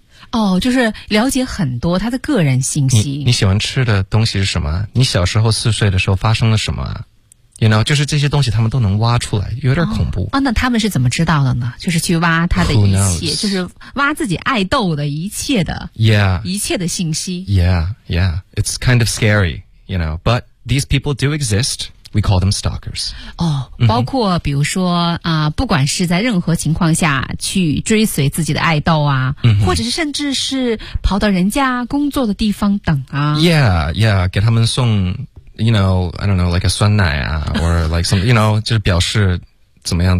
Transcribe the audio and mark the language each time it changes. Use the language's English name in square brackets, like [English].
[Chinese] 哦，就是了解很多他的个人信息。你喜欢吃的东西是什么？你小时候四岁的时候发生了什么？ You know, 就是这些东西他们都能挖出来，有点恐怖。哦，那他们是怎么知道的呢？就是去挖他的一切。 [English] Who knows? [Chinese] 就是挖自己爱豆的一切的 [English] Yeah, [Chinese] 一切的信息。 [English] Yeah, it's kind of scary, you know, but these people do exist. We call them stalkers. [Chinese] 哦，包括比如说不管是在任何情况下去追随自己的爱豆啊，或者是甚至是跑到人家工作的地方等啊。 [English] Yeah, [Chinese] 给他们送 [English] you know, I don't know, like a [Chinese] 酸奶啊 [English] or like some, you know, [Chinese] 就是表示怎么样。